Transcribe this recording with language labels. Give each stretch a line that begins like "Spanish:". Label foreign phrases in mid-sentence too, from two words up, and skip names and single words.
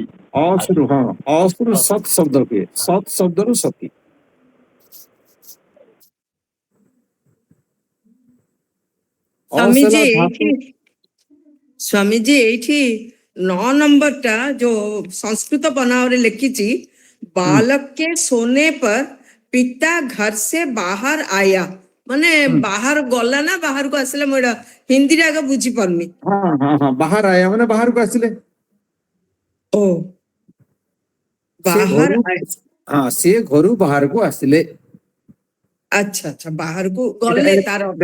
Odia: ଅସରୁ, ହଁ ଅସରୁ ସତ୍ ଶବ୍ଦ ହୁଏ, ସତ୍ ଶବ୍ଦରୁ ସତୀ। ଅସ ହେଲା ଧାତୁ। ସ୍ୱାମୀଜୀ ଏଇଠି 9 ନମ୍ବରଟା ଯୋଉ ସଂସ୍କୃତ ବନାନରେ ଲେଖିଛି,
Hindi: बालक के सोने पर पिता घर से बाहर आया,
Odia: ମାନେ ବାହାର ଗଲା ନା ବାହାରକୁ ଆସିଲା, ମୁଁ ଏଇଟା ହିନ୍ଦୀରେ ଆଗ ବୁଝି ପାରୁନି। ହଁ ହଁ ହଁ
Hindi: बाहर आया
Odia: ମାନେ ବାହାରକୁ ଆସିଲେ। ଓ ସେ ବାହାର ଘରୁ, ହଁ ସେ ଘରୁ ବାହାରକୁ ଆସିଲେ। ଆଚ୍ଛା ଆଚ୍ଛା, ବାହାରକୁ ଗଲେ ତାର ଅର୍ଥ।